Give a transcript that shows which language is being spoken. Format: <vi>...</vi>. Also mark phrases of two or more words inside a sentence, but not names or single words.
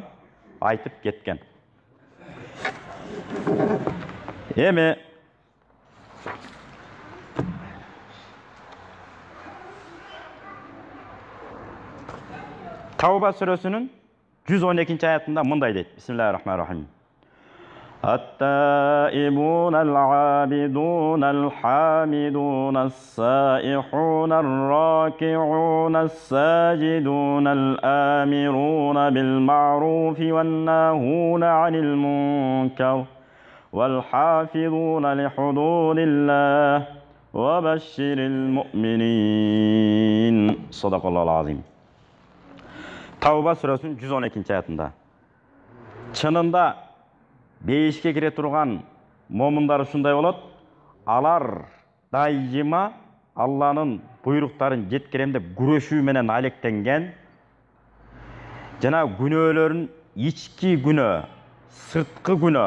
<ky>Айтып кеткен. Эми Tavba сүрөсүнүн 112 аятында мындай дейт.</ky> <ar>بسم الله الرحمن الرحيم. التائبون العابدون الحامدون السائحون الراكعون الساجدون الآمرون بالمعروف والناهون عن المنكر والحافظون لحدود الله وبشر المؤمنين. صدق الله العظيم.</ar> <ky>Tavba сүрөсүнүн 112 аятында. Чынында бейишке кире турган момундар ушундай болот. Алар дайыма Алланын буйруктарын жеткирем деп күрөшүү менен алектенген. Жана күнөөлөрүн ички күнөө, сырткы күнөө.</ky>